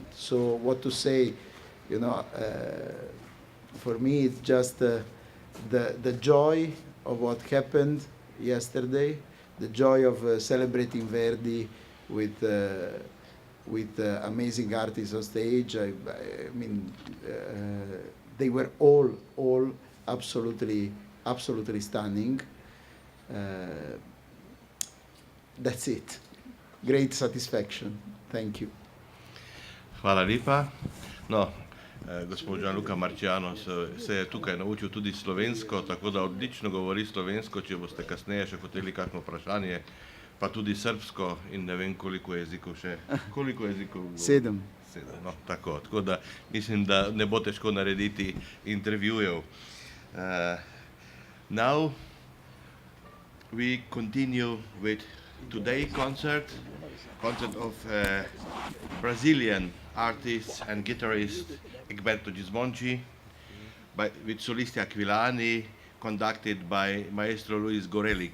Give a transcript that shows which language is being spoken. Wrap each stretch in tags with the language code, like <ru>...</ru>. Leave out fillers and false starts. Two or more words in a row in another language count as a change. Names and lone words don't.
<en>So what to say, you know, for me it's just the joy of what happened yesterday, the joy of celebrating Verdi with amazing artists on stage. I mean, they were all absolutely stunning. That's it. Great satisfaction. Thank you.</en> <sl>Hvala lepa. No, gospod Gianluca Marciano se je tukaj naučil tudi slovensko, tako da odlično govori slovensko, če boste kasneje še hoteli kakšno vprašanje, pa tudi srbsko in ne vem koliko jezikov še. Koliko jezikov? 7. No, tako da mislim, da ne bo težko narediti intervjujev.</sl> <en>Now we continue with today's concert of Brazilian artist and guitarist Egberto Gismonti, with solisti Aquilani, conducted by Maestro Luis Gorelick.</en>